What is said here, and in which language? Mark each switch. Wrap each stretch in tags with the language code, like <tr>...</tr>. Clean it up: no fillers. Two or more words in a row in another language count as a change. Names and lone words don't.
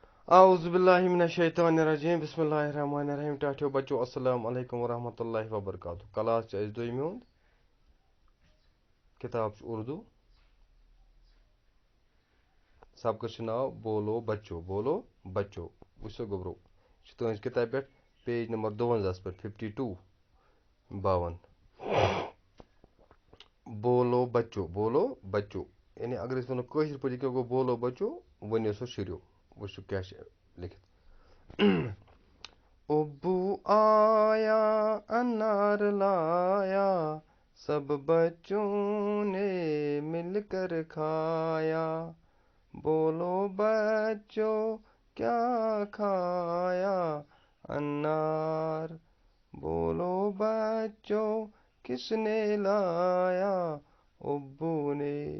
<ar>اعوذ باللہ من الشیطان الرجیم بسم اللہ الرحمن الرحیم</ar> <ks>ٹاٹھیو بچو</ks> <ar>السلام علیکم ورحمۃ اللہ وبرکاتہ</ar> <ks>کلاس چھ دویمہ ہند کتاب اردو سبقس ناو بولو بچو وچھو گوبرو تہذ کتاب پہ پیج نمبر 52 پہ 52 52 بولو بچو یعنی اگر اس ونو کاشر پٲٹھۍ کیا گو بولو بچو ؤنِو سا شُرِو وچھو کیا چھِ لیکھِتھ</ks> <ur>ابو آیا انار لایا سب بچوں نے مل کر کھایا بولو بچوں کیا کھایا انار بولو بچوں کس نے لایا ابو نے</ur>